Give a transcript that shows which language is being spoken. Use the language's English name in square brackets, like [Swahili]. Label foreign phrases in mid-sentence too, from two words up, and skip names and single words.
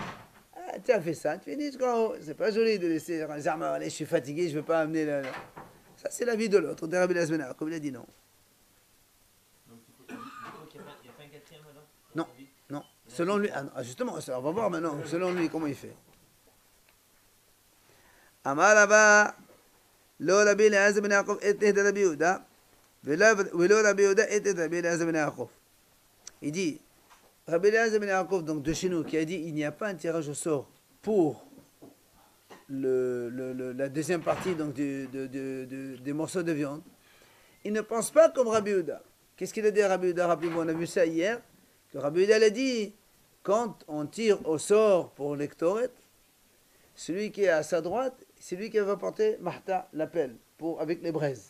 [French] Ah, tu as fait ça, tu finis jusqu'en haut. C'est pas joli de laisser un Zarma, allez, je suis fatigué, je ne veux pas amener la... Ça, c'est la vie de l'autre, de Rabbi Eliezer, comme il a dit non. Donc il n'y a pas un quatrième alors? Non, non. Selon lui, justement, on va voir maintenant, selon lui, comment il fait. [Hebrew] אמר אבא, לא רבי אליעזר בן יעקב et רבי יהודה, ולא רבי יהודה et רבי אליעזר בן יעקב. [French] Il dit, Rabbi Eliezer ben Yaakov, donc de chez nous, qui a dit il n'y a pas un tirage au sort pour la deuxième partie donc, des morceaux de viande, il ne pense pas comme Rabbi Yehuda. Qu'est-ce qu'il a dit à Rabbi Yehuda? Rappelez-vous, on a vu ça hier, que Rabbi Yehuda a dit, quand on tire au sort pour les Ktoret, celui qui est à sa droite, c'est lui qui va porter Mahta, l'appel, avec les braises.